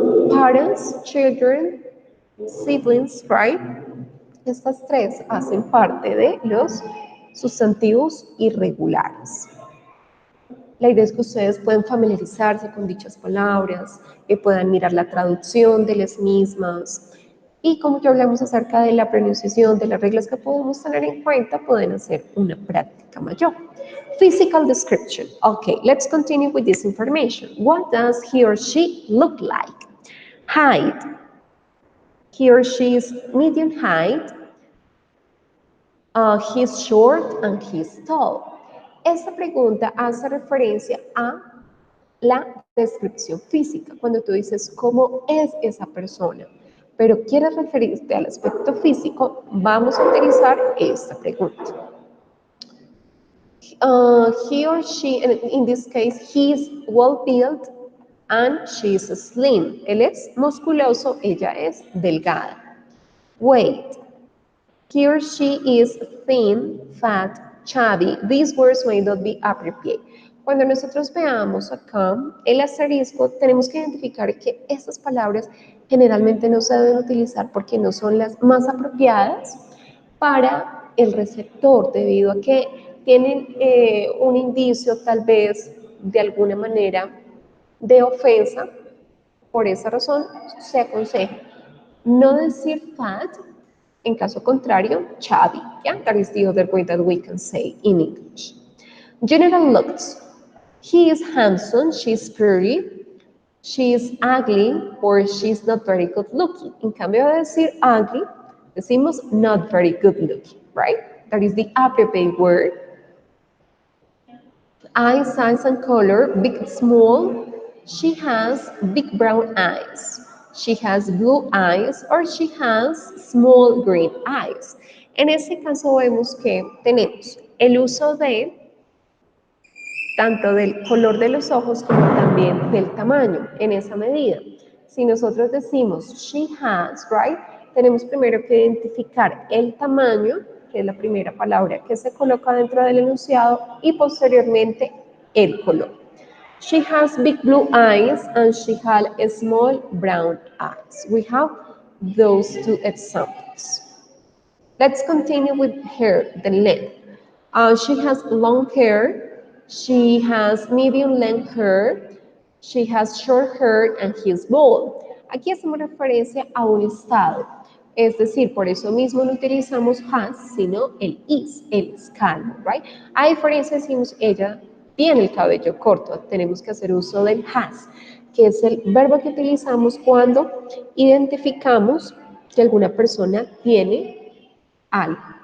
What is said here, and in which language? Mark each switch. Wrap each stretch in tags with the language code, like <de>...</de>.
<en>Parents, children, siblings, right?</en> <es>Estas tres hacen parte de los sustantivos irregulares. La idea es que ustedes puedan familiarizarse con dichas palabras, que puedan mirar la traducción de las mismas y como ya hablamos acerca de la pronunciación, de las reglas que podemos tener en cuenta, pueden hacer una práctica mayor.</es> <en>Physical description. Okay, let's continue with this information. What does he or she look like? Height. He or she is medium height. He's short and he's tall.</en> <es>Esta pregunta hace referencia a la descripción física, cuando tú dices cómo es esa persona, pero quieres referirte al aspecto físico, vamos a utilizar esta pregunta.</es> <en>He or she, in this case, he is well built and she is slim.</en> <es>Él es musculoso, ella es delgada.</es> <en>Weight. He or she is thin, fat, chubby. These words may not be appropriate.</en> <es>Cuando nosotros veamos acá el asterisco, tenemos que identificar que estas palabras generalmente no se deben utilizar porque no son las más apropiadas para el receptor, debido a que tienen un indicio tal vez de alguna manera de ofensa. Por esa razón se aconseja no decir fat, en caso contrario, chubby.</es> <en>Yeah, that is the other way that we can say in English. General looks. He is handsome, she's pretty, she is ugly, or she's not very good looking.</en> <es>En cambio de decir ugly, decimos</es> <en>not very good looking,</en> <es>right?</es> <en>That is the appropriate word. Eye size and color, big, small. She has big brown eyes. She has blue eyes or she has small green eyes.</en> <es>En este caso vemos que tenemos el uso de tanto del color de los ojos como también del tamaño en esa medida. Si nosotros decimos</es> <en>she has, right,</en> <es>tenemos primero que identificar el tamaño, que es la primera palabra que se coloca dentro del enunciado, y posteriormente el color.</es> <en>She has big blue eyes and she has small brown eyes. We have those two examples. Let's continue with hair, the length. She has long hair, she has medium length hair, she has short hair and he is bald.</en> <es>Aquí hacemos referencia a un estado, es decir, por eso mismo no utilizamos has, sino el is calmo,</es> <en>right?</en> <es>A diferencia decimos ella tiene el cabello corto, tenemos que hacer uso del has, que es el verbo que utilizamos cuando identificamos que alguna persona tiene algo.</es>